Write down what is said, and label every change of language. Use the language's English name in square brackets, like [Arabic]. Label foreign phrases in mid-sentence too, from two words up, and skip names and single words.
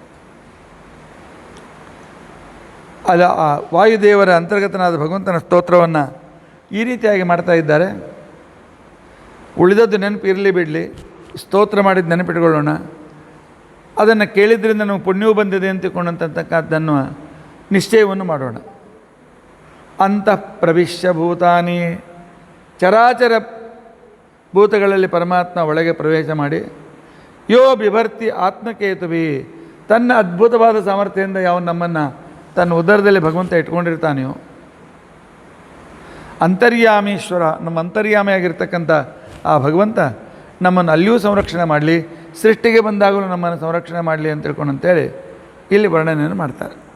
[Kannada] ಅಲ್ಲ, ಆ ವಾಯುದೇವರ ಅಂತರ್ಗತನಾದ ಭಗವಂತನ ಸ್ತೋತ್ರವನ್ನು ಈ ರೀತಿಯಾಗಿ ಮಾಡ್ತಾ ಇದ್ದಾರೆ. ಉಳಿದದ್ದು ನೆನಪು ಇರಲಿ ಬಿಡಲಿ, ಸ್ತೋತ್ರ ಮಾಡಿದ ನೆನಪಿಟ್ಕೊಳ್ಳೋಣ. ಅದನ್ನು ಕೇಳಿದ್ರಿಂದ ನಮಗೆ ಪುಣ್ಯವೂ ಬಂದಿದೆ ಅಂತಕ್ಕಂಥದ್ದನ್ನು ನಿಶ್ಚಯವನ್ನು ಮಾಡೋಣ. [Sanskrit] ಅಂತಃ ಪ್ರವಿಶ್ಯ ಭೂತಾನಿ, [Kannada] ಚರಾಚರ ಭೂತಗಳಲ್ಲಿ ಪರಮಾತ್ಮ ಒಳಗೆ ಪ್ರವೇಶ ಮಾಡಿ, [Sanskrit] ಯೋ ಬಿಭರ್ತಿ ಆತ್ಮಕೇತುವಿ, [Kannada] ತನ್ನ ಅದ್ಭುತವಾದ ಸಾಮರ್ಥ್ಯದಿಂದ ಯಾವ ನಮ್ಮನ್ನು ತನ್ನ ಉದರದಲ್ಲಿ ಭಗವಂತ ಇಟ್ಕೊಂಡಿರ್ತಾನೆಯೋ, ಅಂತರ್ಯಾಮೀಶ್ವರ, ನಮ್ಮ ಅಂತರ್ಯಾಮಿಯಾಗಿರ್ತಕ್ಕಂಥ ಆ ಭಗವಂತ ನಮ್ಮನ್ನು ಅಲ್ಲಿಯೂ ಸಂರಕ್ಷಣೆ ಮಾಡಲಿ, ಸೃಷ್ಟಿಗೆ ಬಂದಾಗಲೂ ನಮ್ಮನ್ನು ಸಂರಕ್ಷಣೆ ಮಾಡಲಿ ಅಂತ ತಿಳ್ಕೊಂಡಂತೇಳಿ ಇಲ್ಲಿ ವರ್ಣನೆಯನ್ನು ಮಾಡ್ತಾರೆ.